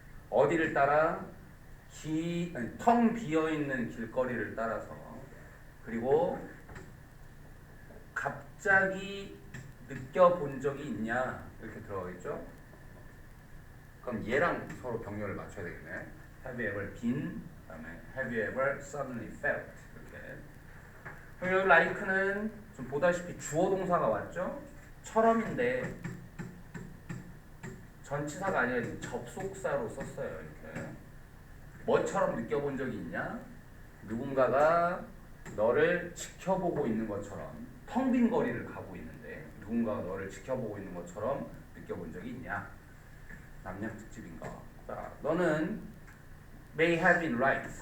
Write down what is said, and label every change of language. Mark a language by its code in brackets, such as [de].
[ko] 어디를 따라? 텅 비어 있는 길거리를 따라서. 그리고 갑자기 느껴본 적이 있냐? 이렇게 들어가겠죠? 그럼 얘랑 서로 병렬을 맞춰야 되겠네. [en] Have you ever been? 그다음에 Have you ever suddenly felt? [ko] 이렇게. 그럼 여기 like는 좀 보다시피 주어 동사가 왔죠? 처럼인데 전치사가 아니라 접속사로 썼어요. 이렇게. 뭐처럼 느껴본 적이 있냐? 누군가가 너를 지켜보고 있는 것처럼 텅 빈 거리를 가고 있는데 누군가가 너를 지켜보고 있는 것처럼 느껴본 적이 있냐? 남양 특집인가? 자, 너는 [en] may have been right.